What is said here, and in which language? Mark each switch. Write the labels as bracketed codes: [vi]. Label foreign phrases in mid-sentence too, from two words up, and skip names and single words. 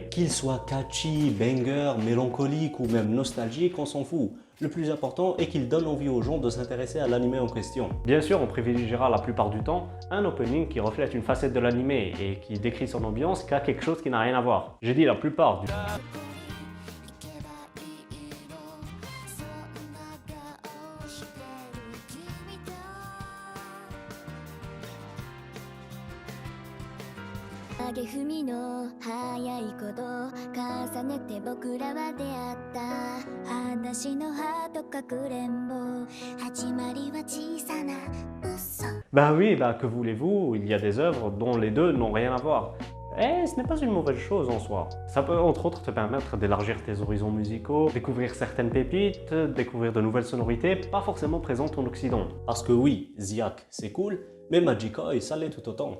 [fr] Qu'il soit [en] catchy, banger, [fr] mélancolique ou même nostalgique, on s'en fout. Le plus important est qu'il donne envie aux gens de s'intéresser à l'anime en question. Bien sûr, on privilégiera la plupart du temps un opening qui reflète une facette de l'anime et qui décrit son ambiance qu'à quelque chose qui n'a rien à voir. J'ai dit la plupart du temps. [ja] 上げ踏みの早いこと重ねて僕らは出会った話のハートかくれんぼ始まりは小さな嘘 [fr] Ben oui, bah que voulez-vous, il y a des œuvres dont les deux n'ont rien à voir. Et ce n'est pas une mauvaise chose en soi. Ça peut entre autres te permettre d'élargir tes horizons musicaux, découvrir certaines pépites, découvrir de nouvelles sonorités pas forcément présentes en Occident. Parce que oui, Ziak c'est cool, mais Magica, ça l'est tout autant.